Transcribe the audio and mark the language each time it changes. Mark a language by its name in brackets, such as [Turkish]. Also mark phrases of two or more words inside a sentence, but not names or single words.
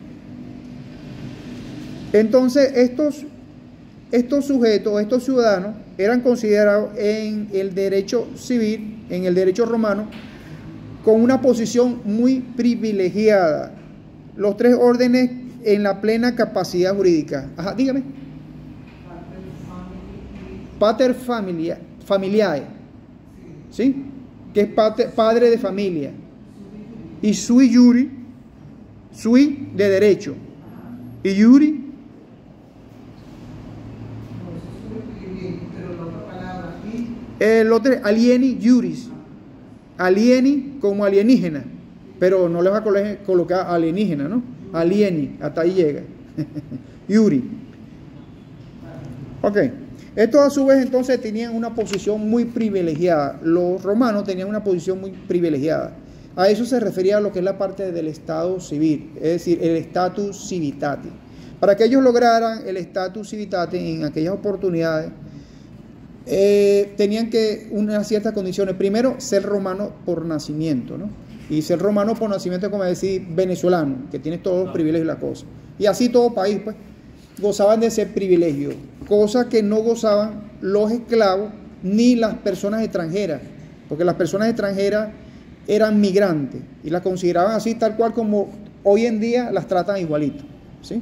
[Spanish] Entonces, estos sujetos, estos ciudadanos, eran considerados en el derecho civil, en el derecho romano, con una posición muy privilegiada. Los tres órdenes en la plena capacidad jurídica. Ajá, dígame. [Latin] Pater familiae, [Spanish] ¿sí? Que es padre de familia. Y [Latin] sui juri, [Spanish] sui de derecho. Y juri, el otro [Latin] alieni juris, [Spanish] alieni como alienígena, pero no le va a colocar alienígena, ¿no? Alieni, hasta ahí llega. Juri. Ok. Estos a su vez entonces tenían una posición muy privilegiada. Los romanos tenían una posición muy privilegiada. A eso se refería a lo que es la parte del estado civil, es decir, el [Latin] status civitate. [Spanish] Para que ellos lograran el [Latin] status civitate [Spanish] en aquellas oportunidades, tenían que unas ciertas condiciones. Primero, ser romano por nacimiento, ¿no? Y ser romano por nacimiento es como decir venezolano, que tiene todos los privilegios y la cosa. Y así todo país, pues, gozaban de ese privilegio, cosa que no gozaban los esclavos ni las personas extranjeras, porque las personas extranjeras eran migrantes y las consideraban así tal cual como hoy en día las tratan igualito, ¿sí?